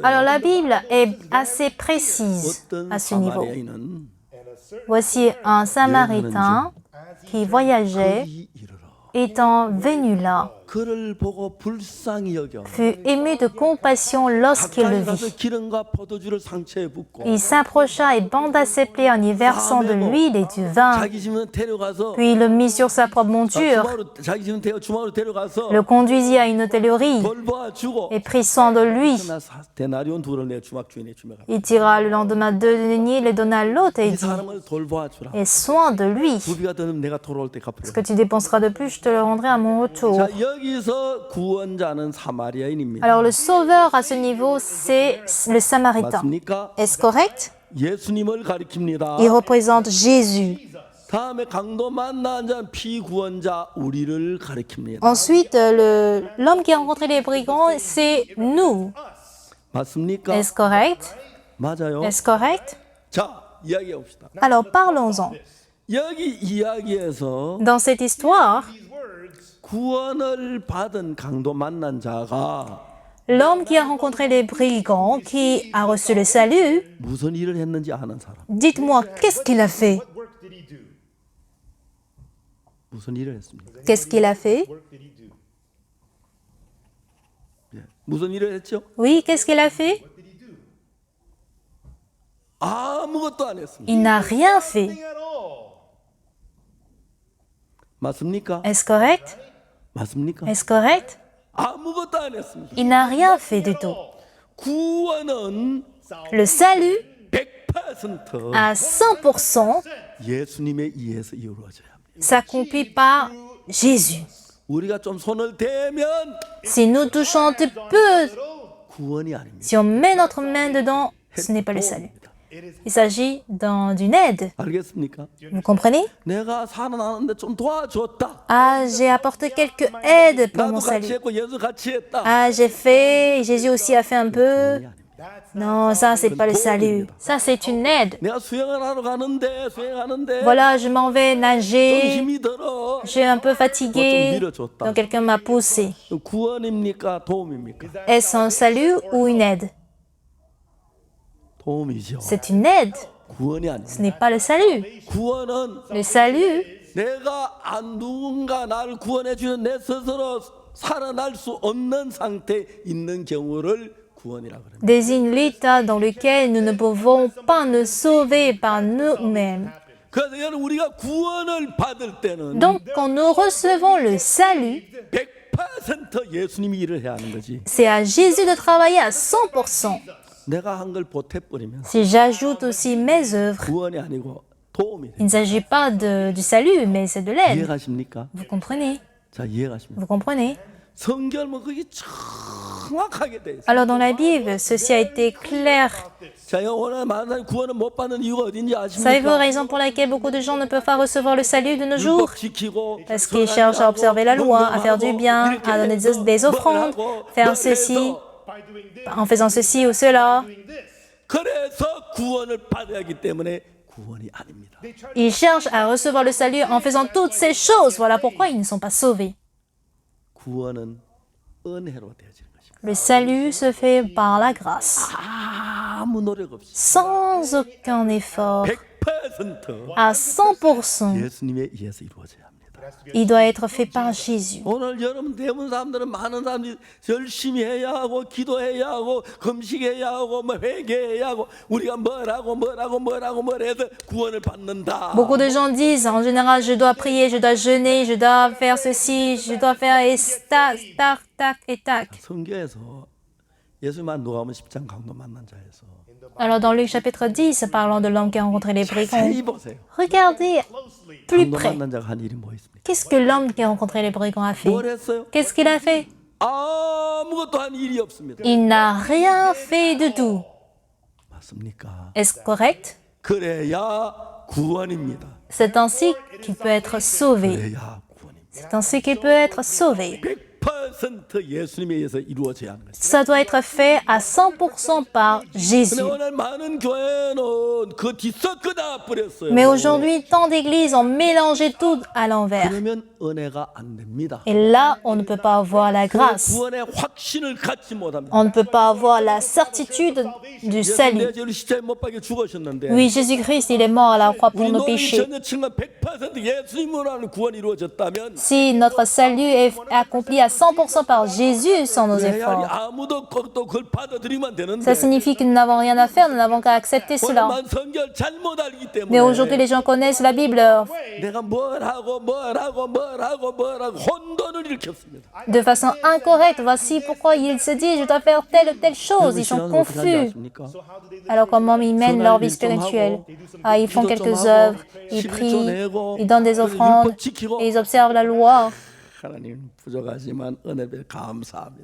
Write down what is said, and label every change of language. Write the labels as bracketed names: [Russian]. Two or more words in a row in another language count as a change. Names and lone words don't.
[French] Alors la Bible est assez précise [Korean] 어떤 [French] à ce niveau. [Korean] 사마리아인은 [French] Voici un samaritain qui voyageait, [Korean] 거기 이르러 [French] étant venu là, [Korean] 그를 보고 불쌍히 여겨 [French] fut ému de compassion lorsqu'il le [Korean] 가까이 가서 [French] vit. [Korean] 기름과 포도주를 상처에 붓고 [French] Il s'approcha et banda ses plaies en y versant de l'huile et du vin. [Korean] 자기 집에 데려가서 [French] Puis il le mit sur sa propre monture, [Korean] 자기 집에 주막으로 데려가서 [French] le conduisit à une hôtellerie [Korean] 돌보아 주고 [French] et prit soin de lui. [Korean] 데나리온 둘을 내 주막 주인의 주막에 [French] Il tira le lendemain 2 deniers, les donna à l'autre et [Korean] 이 [French] dit, [Korean] 사람을 돌보아 주라. [French] aie soin de lui. [Korean] 부비가 되면 내가 돌아올 때 [French] Ce [Korean] 갚으려. [French] que tu dépenseras de plus, je te le rendrai à mon retour. [Korean] 자, 여기서 구원자는 사마리아인입니다. [French] Alors le sauveur à ce niveau, c'est le Samaritain. [Korean] 맞습니까? [French] Est-ce correct? [Korean] 예수님을 가리킵니다. [French] Il représente Jésus. [Korean] 다음에 강도 만난 자는 피구원자 우리를 가리킵니다. [French] Ensuite, l'homme qui a rencontré les brigands, c'est nous. [Korean] 맞습니까? [French] Est-ce correct? [Korean] 맞아요. [French] Est-ce correct? [Korean] 자, 이야기해 봅시다. [French] Alors parlons-en. [Korean] 여기 이야기에서 [French] Dans cette histoire, [Korean] 구원을 받은 강도 만난 자가 [French] l'homme qui a rencontré les brigands, qui a reçu le salut, [Korean] 무슨 일을 했는지 아는 사람. [French] dites-moi, qu'est-ce qu'il a fait? [Korean] 무슨 일을 했습니까? [French] Qu'est-ce qu'il a fait? [Korean] 예. 무슨 일을 했죠? [French] Oui, qu'est-ce qu'il a fait? [Korean] 아무것도 안 했습니다. [French] Il n'a rien fait. [Korean] 맞습니까? [French] Est-ce correct? [Korean] 맞습니까? [French] Est-ce correct? [Korean] 아무것도 안 했습니다. [French] Il n'a rien fait du tout. [Korean] 구원은 [French] Le salut, [Korean] 100% [French] à 100%, [Korean] 예수님에 의해서 이루어져야 합니다. [French] s'accomplit par Jésus. [Korean] 우리가 좀 손을 대면 [French] Si nous touchons un petit peu, [Korean] 구원이 아닙니다. [French] si on met notre main dedans, ce n'est pas le salut. Il s'agit d'une aide. [Korean] 알겠습니까? [French] Vous comprenez? [Korean] 내가 살아나는데 좀 도와줬다. [French] Ah, j'ai apporté quelques aides pour mon [Korean] 나도 같이 [French] salut. [Korean] 했고 예수 같이 했다. [French] Ah, j'ai fait, Jésus aussi a fait un peu. Non, ça, c'est pas le salut. Ça, c'est une aide. [Korean] 내가 수영을 하러 가는데 수영하는데 [French] Voilà, je m'en vais [Korean] 좀 [French] nager. [Korean] 힘이 들어. [French] Je suis un peu fatigué. Donc, quelqu'un m'a poussé. [Korean] 구원입니까? 도움입니까? [French] Est-ce un salut ou une aide? [Korean] 도움이죠. [French] C'est une aide. [Korean] 구원이 [French] Ce [Korean] 아닙니다. [French] n'est pas le salut. [Korean] 구원은 [French] Le salut, [Korean] 내가 누군가 나를 구원해 주는 내 스스로 살아날 수 없는 상태에 있는 경우를 구원이라고 합니다. [French] désigne l'état dans lequel nous ne pouvons pas nous sauver par nous-mêmes. [Korean] 그래서 여러분 우리가 구원을 받을 때는 [French] Donc, quand nous recevons le salut, [Korean] 100% 예수님이 일을 해야 하는 거지. [French] c'est à Jésus de travailler à 100%. [Korean] 내가 한 걸 보태버리면 [French] Si j'ajoute aussi mes œuvres, [Korean] 구원이 아니고 도움이 돼. [French] il ne s'agit pas du salut, mais c'est de l'aide. [Korean] 이해가십니까? [French] Vous comprenez? [Korean] 자, 이해가십니까? [French] Vous comprenez? [Korean] 성경은 그게 정확하게 돼 있어요. [French] Alors, dans la Bible, ceci a été clair. [Korean] 자, 오늘 많은 사람이 구원을 못 받는 이유가 어딘지 [French] Savez-vous la [Korean] 아십니까? [French] raison pour laquelle beaucoup de gens ne peuvent pas recevoir le salut de nos jours? [Korean] 율법 지키고 [French] Parce qu'ils cherchent à observer la loi, à faire du bien, à donner des offrandes, faire ceci, en faisant ceci ou cela. [Korean] 그래서 구원을 받아야 하기 때문에 구원이 아닙니다. [French] Ils cherchent à recevoir le salut en faisant toutes ces choses. Voilà pourquoi ils ne sont pas sauvés. [Korean] 구원은 은혜로 되어지는 것입니다. [French] Le salut se fait par la grâce, [Korean] 아무 노력 없이 [French] sans aucun effort, [Korean] 100% [French] à 100%. [Korean] 예수님에 의해서 이루어져야 합니다. [French] Il doit être fait par Jésus. [Korean] 오늘 여러분 대부분 사람들은 많은 사람들이 열심히 해야 하고 기도해야 하고 금식해야 하고 뭐 회개해야 하고 우리가 뭘 해서 구원을 받는다. [French] Beaucoup de gens disent, en général, je dois prier, je dois jeûner, je dois faire ceci, je dois faire et tac, tac, tac et tac. [Korean] 성경에서 예수님만 누가복음 10장 강도 만난 자에서 [French] Alors dans Luc chapitre 10, parlant de l'homme qui a rencontré les brigands, [Korean] 자세히 보세요. [French] regardez plus [Korean] 강도 [French] près. [Korean] 만난 자가 한 일이 뭐 있습니까? [French] Qu'est-ce que l'homme qui a rencontré les brigands a fait? [Korean] 뭘 했어요? [French] Qu'est-ce qu'il a fait? [Korean] 아무것도 한 일이 없습니다. [French] Il n'a rien fait du tout. [Korean] 맞습니까? [French] Est-ce correct? [Korean] 그래야 구원입니다. [French] C'est ainsi qu'il peut être sauvé. [Korean] 그래야 구원입니다. [French] C'est ainsi qu'il peut être sauvé. [Korean] 100% 예수님에 의해서 이루어져야 하는 것입니다. [French] Ça doit être fait à 100% par Jésus. [Korean] 근데 오늘 많은 교회는 그 뒤섞어다 버렸어요. [French] Mais aujourd'hui, tant d'églises ont mélangé tout à l'envers. [Korean] 그러면 은혜가 안 됩니다. [French] Et là, on ne peut pas avoir la grâce. [Korean] 구원의 확신을 갖지 못합니다. [French] On ne peut pas avoir la certitude du salut. [Korean] 예수님 십자가에 못 박혀 죽으셨는데 [French] Oui, Jésus-Christ, il est mort à la croix pour [Korean] 우리 [French] nos [Korean] 노력이 [French] péchés. [Korean] 전혀 정말 100% 예수님으로 하는 구원이 이루어졌다면 [French] Si notre salut est accompli à 100% par Jésus sans nos [Korean] 그래야 [French] efforts, [Korean] 아무도 또 그걸 받아들이면 되는데 [French] ça signifie que nous n'avons rien à faire, nous n'avons qu'à accepter cela. [Korean] 오늘만 성경을 잘못 알기 [French] Mais [Korean] 때문에 [French] aujourd'hui, les gens connaissent la Bible [Korean] 내가 뭘 하고 혼돈을 일으켰습니다. [French] de façon incorrecte. Voici pourquoi ils se disent, je dois faire telle ou telle chose. Ils sont confus. Alors comment ils mènent leur vie spirituelle? Ah, ils font quelques œuvres, ils prient, ils donnent des offrandes, et ils observent la loi. [Korean] 하나님 부족하지만 은혜를 감사합니다.